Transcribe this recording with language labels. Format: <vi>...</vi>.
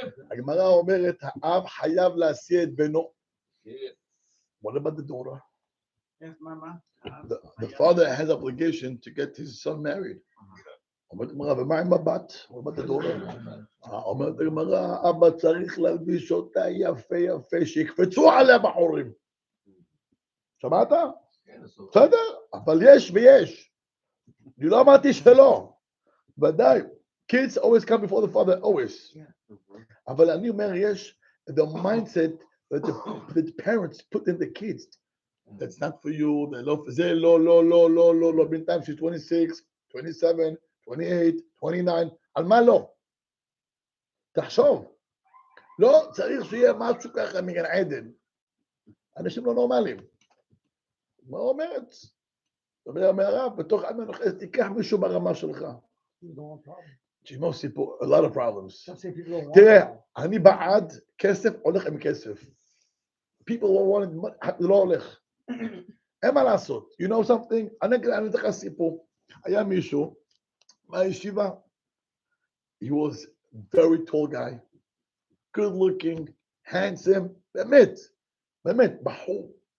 <he>הגמרא אומרת, האב חייב להשיא את בנו.</he> <en>What about the daughter? Yes, Mama. The father has obligation to get his son married.</en> <he>אומרת הגמרא, ומה עם הבת?</he> <en>What about the daughter?</en> <he>אומרת הגמרא, אבא צריך להלביש אותה יפה, שיקפצו עליה בחורים. שמעת? בסדר, אבל יש ויש. אני לא אמרתי שלא. ודאי.</he> <en>Kids always come before the father, always.</en> <he>אבל אני אומר, יש</he> <en>the mindset Let the parents put in the kids. That's not for you. They love</en> <he>זה לא. בינתיים</he> <en>she's 26, 27, 28, 29.</en> <he>על מה לא? תחשוב. לא צריך שיהיה משהו ככה מגן עדן. אנשים לא נורמליים. מה אומרת? אומר הרב, בתוך עם הנוחס תיקח מישהו ברמה שלך. תשמעו סיפור,</he> <en>a lot of problems.</en> <he>תראה, אני בעד כסף, הולך עם כסף.</he> <en>People don't want it,</en> <he>זה לא הולך. אין מה לעשות.</he> <en>You know something?</en> <he>אני אתן לך סיפור. היה מישהו מהישיבה.</he> <en>He was very tall guy, good looking, handsome,</en> <he>באמת, בחור.</he>